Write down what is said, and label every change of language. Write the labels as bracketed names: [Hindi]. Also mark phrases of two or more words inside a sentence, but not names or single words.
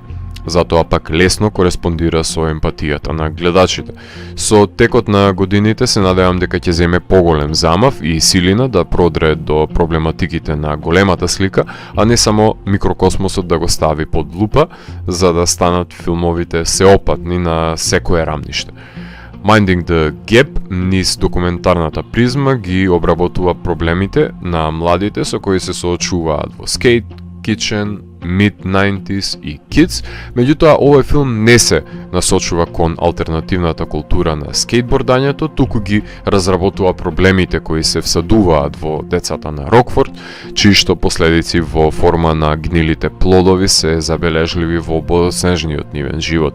[Macedonian] Затоа пак лесно кореспондира со емпатијата на гледачите. Со текот на годините се надевам дека ќе земе поголем замав и силина да продре до проблематиките на големата слика, а не само микрокосмосот да го стави под лупа, за да станат филмовите сеопатни на секое рамниште. Minding the Gap низ документарната призма ги обработува проблемите на младите со кои се соочуваат во Skate Kitchen, Mid-90s и Kids, меѓутоа овој филм не се насочува кон алтернативната култура на скейтбордањето, туку ги разработува проблемите кои се всадуваат во децата на Рокфорд, чиишто последици во форма на гнилите плодови се забележливи во бодоснежниот нивен живот.